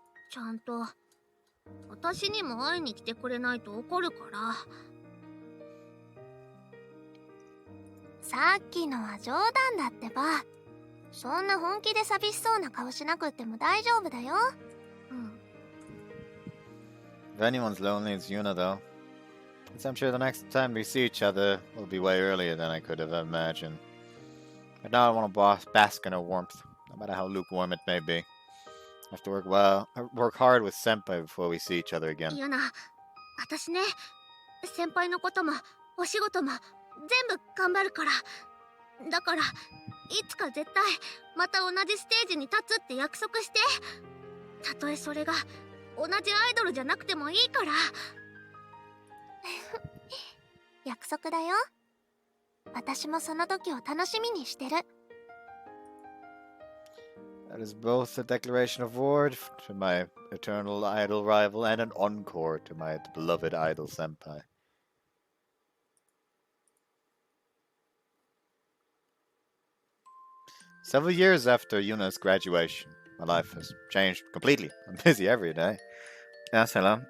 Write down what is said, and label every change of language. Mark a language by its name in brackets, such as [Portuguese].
[Japanese] ちゃんと私にも会いに来てくれないと怒るから。さっきのは冗談だってば。そんな本気で寂しそうな顔しなくっても大丈夫だよ。 [English] If anyone's lonely, it's Yuna, though. Because I'm sure the next time we see each other will be way earlier than I could have imagined. But now I want to bask in her warmth, no matter how lukewarm it may be. I have to work hard with Senpai before we see each other again. [Japanese] ユナ、私ね、先輩のこともお仕事も全部頑張るから。だからいつか絶対また同じステージに立つって約束して。たとえそれが同じアイドルじゃなくてもいいから。約束だよ。私もその時を楽しみにしてる。 [English] That is both a declaration of war to my eternal idol rival and an encore to my beloved idol senpai. Several years after Yuna's graduation, my life has changed completely. I'm busy every day. Yes, hello.